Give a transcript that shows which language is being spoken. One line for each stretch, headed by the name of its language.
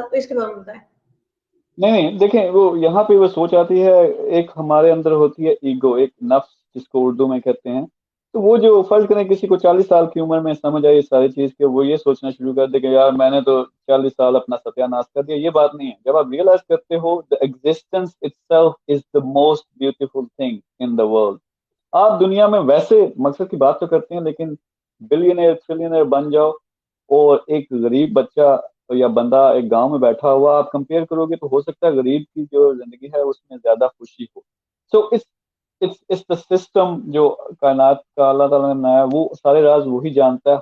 Urdu: تو اس کے بارے میں بتائیں. نہیں دیکھیں، وہ یہاں پہ وہ سوچ آتی ہے، ایک ہمارے اندر ہوتی ہے ایگو، ایک نفس جس کو اردو میں کہتے ہیں. تو وہ جو فرض کریں کسی کو 40 سال کی عمر میں سمجھ آئی ساری چیز کہ وہ یہ سوچنا شروع کر دے کہ یار میں نے تو 40 سال اپنا ستیہ ناش کر دیا. یہ بات نہیں ہے. جب آپ ریئلائز کرتے ہو
English: the existence itself is the most beautiful thing in the world.
Urdu: آپ دنیا میں ویسے مقصد کی بات تو کرتے ہیں، لیکن بلینئر ٹریلینئر بن جاؤ اور ایک غریب بچہ یا بندہ ایک گاؤں میں بیٹھا ہوا آپ کمپیئر کرو گے تو ہو سکتا ہے غریب کی جو زندگی ہے اس میں زیادہ خوشی ہو. سو اس سسٹم جو کائنات کا اللہ تعالیٰ نے بنایا، وہ سارے راز وہی جانتا ہے.